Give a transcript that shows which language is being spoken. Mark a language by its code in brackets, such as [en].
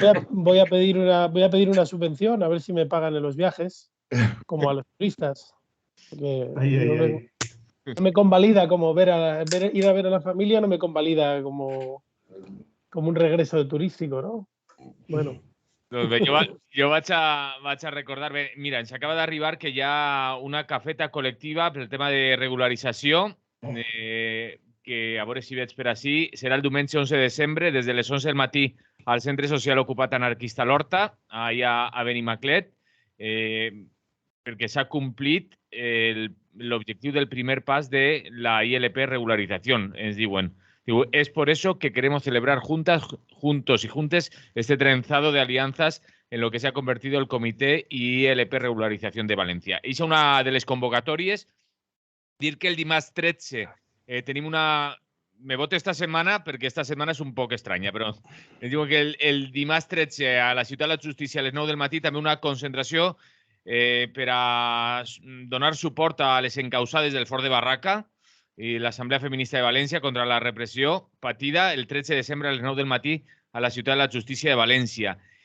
[es] Voy a pedir una subvención, a ver si me pagan en los viajes, como a los turistas. No me convalida como ir a ver a la familia, no me convalida como un regreso turístico, ¿no? Bueno. [ca] Jo vaig a recordar, bé, mira, ens acaba d'arribar que hi ha una cafeta col·lectiva pel tema de regularització, que a veure si veig per així, serà el diumenge 11 de desembre, des de les 11 del matí al Centre Social Ocupat Anarquista l'Horta, allà a Benimaclet, perquè s'ha complit l'objectiu del primer pas de la ILP regularizació, ens diuen. [es] Es por eso que queremos celebrar juntos y juntes este trenzado de alianzas en lo que se ha convertido el Comité ILP Regularización de Valencia. [ca] És una de les convocatòries. Dir que el dimarts 13 tenim una... Me voto esta setmana perquè esta setmana és un poc estranya, però diu que el dimarts 13 a la Ciutat de la Justícia a les 9 del matí també una concentració per a donar suport a les encausades del Fort de Barraca i l'Assemblea Feminista de València contra la repressió patida el 13 de desembre a les 9 del matí a la Ciutat de la Justícia de València.